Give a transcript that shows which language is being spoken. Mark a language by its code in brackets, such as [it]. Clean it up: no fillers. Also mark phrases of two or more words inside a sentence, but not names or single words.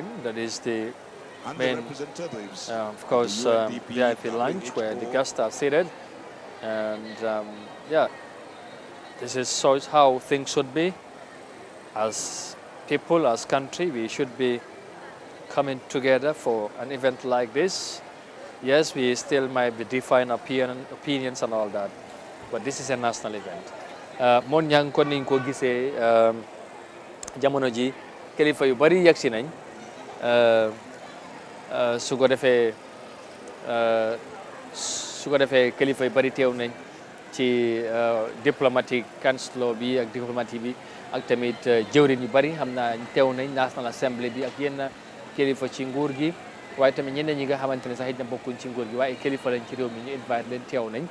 [en] That is the main, of course, VIP lunch where the guests are seated, and yeah, this is how things should be. As people, as country, we should be coming together for an event like this. Yes, we still might be different opinions and all that, but this is a national event. [wo] Mon yang ko ning ko gisee jamono ji kilifa yu bari yegsi nañ su ko defee kilifa yu bari teew nañ ci [en] diplomatic council [wo] bi ak diplomatique bi ak tamit jëwriñ yu bari xam naa teew nañ National Assembly bi ak yenn kilifa ci nguur gi, waaye tamit ñeneen ñi nga xamante ne sax it na bokkuñ ci nguur gi waaye kilifa lañ ci réew mi ñu invite leen teew nañ.